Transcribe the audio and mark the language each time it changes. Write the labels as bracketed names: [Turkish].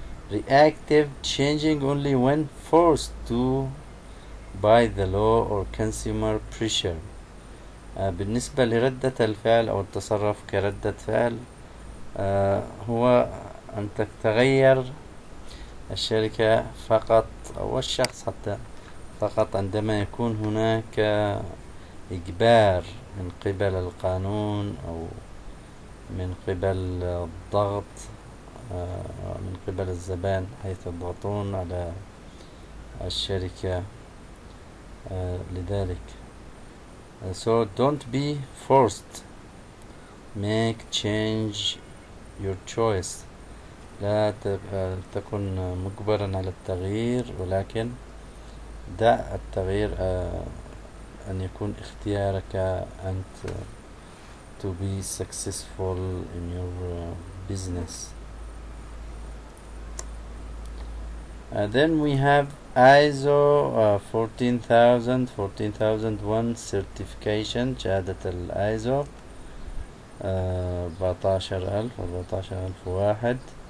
[English] reactive، changing only when forced to by the law or consumer pressure. [Arabic] بالنسبة لردة الفعل أو التصرف كردة فعل، هو أن تتغير الشركة فقط أو الشخص حتى فقط عندما يكون هناك إجبار من قبل القانون أو من قبل الضغط من قبل الزبائن، حيث يضغطون على الشركة لذلك. [English] So don't be forced، make change your choice. [Arabic] لا تكن مجبرا على التغيير، ولكن دع التغيير أن يكون اختيارك أنت [English] to be successful in your business. Then we have ISO 14001 certification، [Arabic] شهادة الISO 14001.